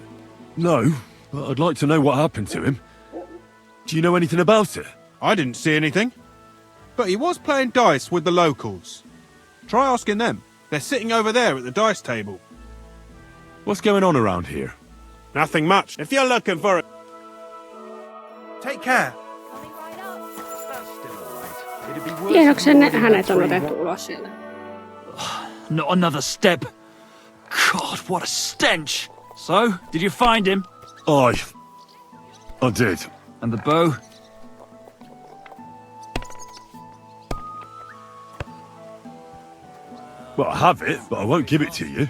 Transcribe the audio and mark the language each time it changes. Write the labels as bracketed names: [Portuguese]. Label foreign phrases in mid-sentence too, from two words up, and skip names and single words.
[English] No, but I'd like to know what happened to him. Do you know anything about it? I didn't see anything. But he was playing dice with the locals. Try asking them. They're sitting over there at the dice table. What's going on around here? Nothing much. If you're looking for it... Take care. [Finnish] Tiedoksen hänet on otettu ulos siellä. [English] Not another step. God, what a stench. So, did you find him? I did. And the bow? Well, I have it, but I won't give it to you.